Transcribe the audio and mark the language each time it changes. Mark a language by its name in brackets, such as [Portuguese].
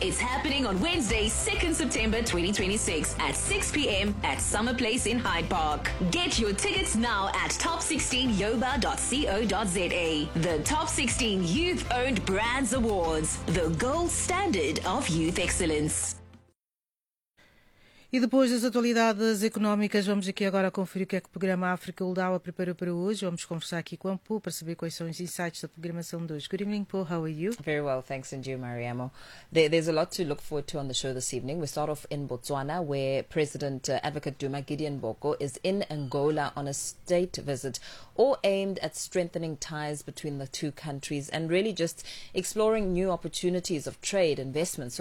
[English] It's happening on Wednesday, 2nd September 2026 at 6 p.m. at Summer Place in Hyde Park. Get your tickets now at top16yoba.co.za. The Top 16 Youth-Owned Brands Awards, the gold standard of youth excellence. [Portuguese] E depois das atualidades económicas, vamos aqui agora conferir o que é que o programa África Uldawa preparou para hoje. Vamos conversar aqui com a Poo para saber quais são os insights da programação de hoje. [English] Good evening, Poo. How are you? Very well, thanks, and you, Mariamo. There's a lot to look forward to on the show this evening. We start off in Botswana, where President Advocate Duma Gideon Boko is in Angola on a state visit, all aimed at strengthening ties between the two countries and really just exploring new opportunities of trade investment.